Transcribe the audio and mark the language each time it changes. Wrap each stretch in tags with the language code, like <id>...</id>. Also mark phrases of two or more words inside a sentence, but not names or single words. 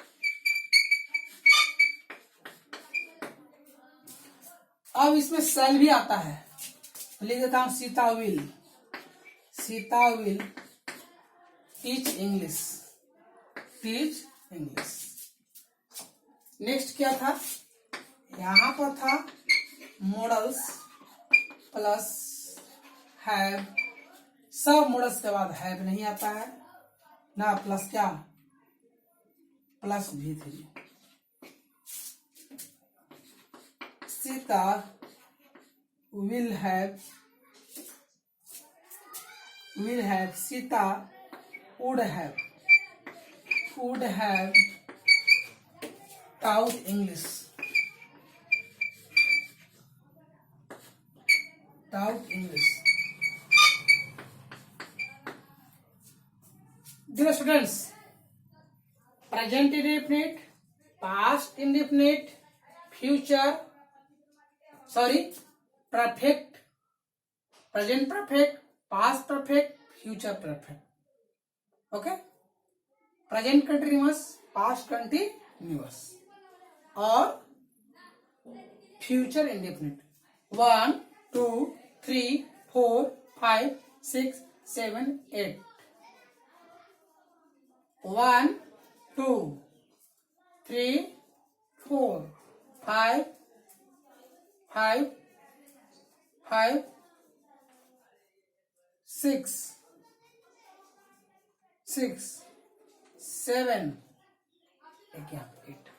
<hi>अब इसमें सेल भी आता है, लिख देता हूं</hi> <en>Sita will teach English,</en> <hi>नेक्स्ट क्या था, यहां पर था</hi> <en>models plus have.</en> <hi>सब मॉडल्स के बाद हैव नहीं आता है ना, प्लस क्या, प्लस भी3।</hi> <en>सीता will have, सीता would have taught English, Dear students, present indefinite, past indefinite, perfect, present perfect, past perfect, future perfect, okay, present continuous, past continuous और future indefinite. 1 2 3 4 5 6 7 8 1 2 3 4 5 5 5 6 6 7 8।</en>